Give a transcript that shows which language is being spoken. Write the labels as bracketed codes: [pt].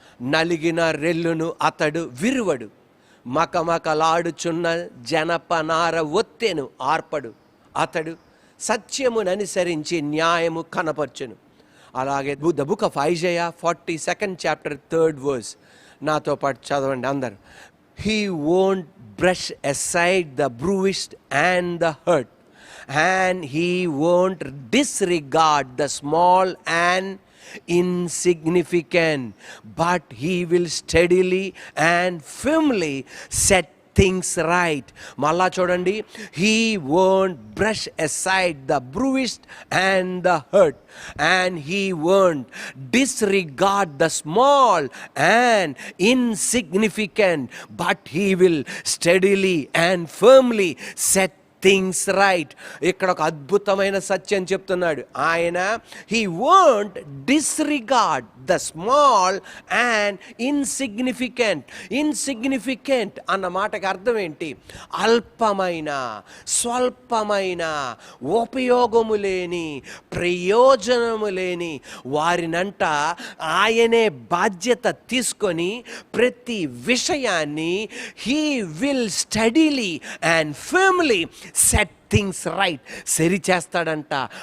[te] నలిగిన రెల్లును అతడు విరువడు, మకమకలాడుచున్న జనపనార ఒత్తెను ఆర్పడు. అతడు సత్యముననుసరించి న్యాయము కనపరచును. [en] అలాగే the book of Isaiah 42nd chapter 3rd verse. [te] నాతో పాటు చదవండి అందరు. [en] He won't brush aside the bruised and the hurt, and he won't disregard the small and insignificant, but he will steadily and firmly set things right. [te] మళ్ళా చూడండి, [en] he won't brush aside the bruised and the hurt, and he won't disregard the small and insignificant, but he will steadily and firmly set things right. [te] ఇక్కడ ఒక అద్భుతమైన సత్యం చెప్తున్నాడు ఆయన. [en] He won't disregard the small and insignificant. [te] Insignificant అన్న మాటకి అర్థం ఏంటి? అల్పమైన, స్వల్పమైన, ఉపయోగము లేని, ప్రయోజనము లేని వారినంట ఆయనే బాధ్యత తీసుకొని ప్రతి విషయాన్ని [en] he will steadily and firmly set things right, [te] సరి చేస్తాడంట.